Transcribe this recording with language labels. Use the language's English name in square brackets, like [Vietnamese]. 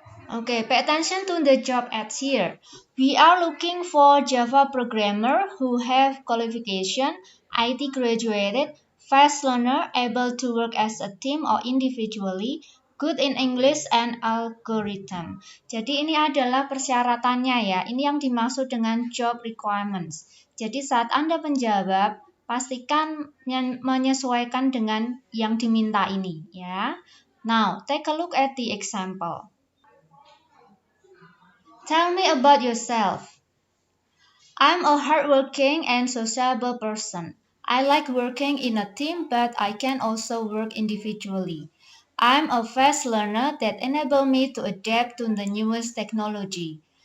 [English] Okay, pay attention to the job ads here. We are looking for Java programmer who have qualification, IT graduated, fast learner, able to work as a team or individually, good in English and algorithm. [Indonesian] Jadi ini adalah persyaratannya ya. Ini yang dimaksud dengan job requirements. Jadi saat Anda menjawab, pastikan menyesuaikan dengan yang diminta ini ya. [English] Now, take a look at the example. Tell me about yourself. I'm a hardworking and sociable person. I like working in a team, but I can also work individually. I'm a fast learner that enables me to adapt to the newest technology.